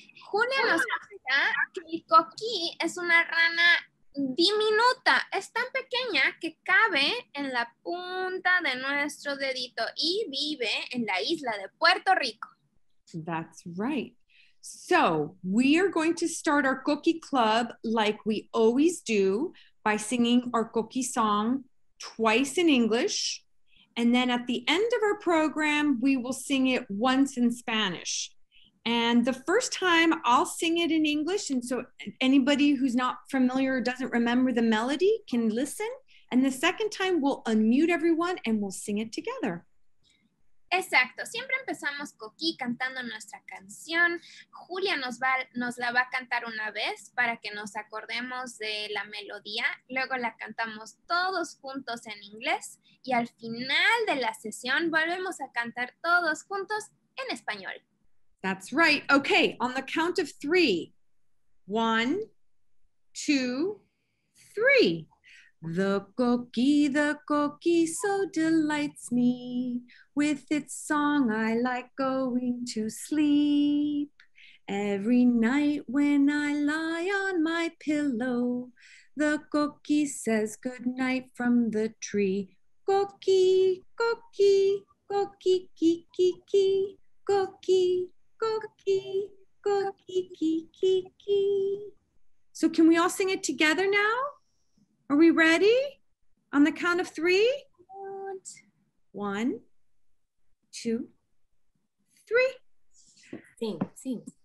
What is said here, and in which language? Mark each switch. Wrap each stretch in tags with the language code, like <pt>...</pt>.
<es>Julia nos explica que el coquí es una rana diminuta, es tan pequeña que cabe en la punta de nuestro dedito y vive en la isla de Puerto Rico.</es> <en>That's right. So we are going to start our Coquí Club like we always do by singing our Coquí song twice in English. And then at the end of our program, we will sing it once in Spanish. And the first time I'll sing it in English. And so anybody who's not familiar or doesn't remember the melody can listen. And the second time we'll unmute everyone and we'll sing it together.</en> <es>Exacto. Siempre empezamos Coquí cantando nuestra canción. Julia nos la va a cantar una vez para que nos acordemos de la melodía. Luego la cantamos todos juntos en inglés. Y al final de la sesión volvemos a cantar todos juntos en español.</es> <en>That's right. Okay, on the count of 3. 1, 2, 3. The coquí so delights me. With its song I like going to sleep. Every night when I lie on my pillow, the coquí says good night from the tree. Coquí, coquí, coquí, kiki, coquí. Coquí, coquí, kiki. So can we all sing it together now? Are we ready? On the count of 3? 1, 2, 3. Sing.</en>